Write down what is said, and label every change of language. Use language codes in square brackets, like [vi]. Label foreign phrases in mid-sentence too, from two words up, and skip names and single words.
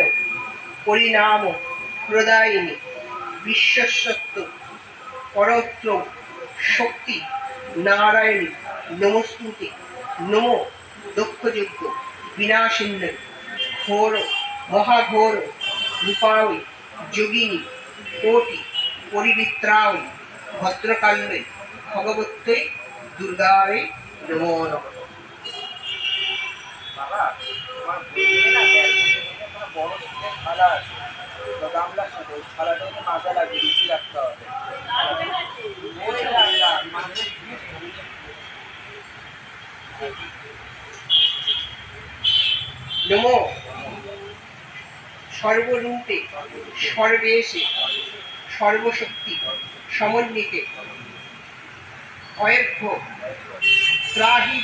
[sa] परिणाम प्रदायिनी विश्वसत्व परत्र शक्ति नारायणी नमस्कुते नमो दक्षयज्ञ विनाशिन्यै घोर महाघोर रूपावै योगिनी कोटि परिवित्रावै भद्रकाल्यै भगवत्यै दुर्गायै नमो नमः। [bn] বড় সিমের থালা আছে গামলার সাথে ওই থালাটাকে মাজা লাগিয়ে দিচ্ছি রাখতে হবে। [sa] নমো সর্বরূপে সর্বেশে সর্বশক্তি সমন্বিতে অয়ভ্য ত্রাহি